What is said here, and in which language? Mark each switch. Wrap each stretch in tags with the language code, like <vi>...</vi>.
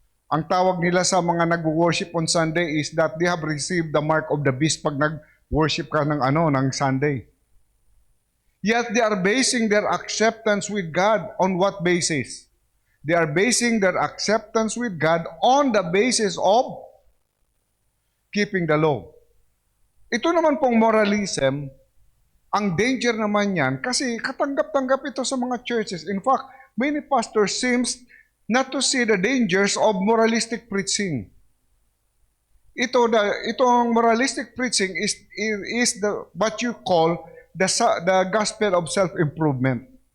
<tl>Ang tawag nila sa mga nag-worship</tl> <en>on Sunday is that they have received the mark of the beast</en> <tl>pag nag-worship ka ng Sunday.</tl> <en>Yet they are basing their acceptance with God on what basis? They are basing their acceptance with God on the basis of keeping the law.</en> <tl>Ito naman pong moralism, ang danger naman yan, kasi katanggap-tanggap ito sa mga churches.</tl> <en>In fact, many pastors seems not to see the dangers of moralistic preaching. Itong moralistic preaching is what you call the gospel of self-improvement.</en>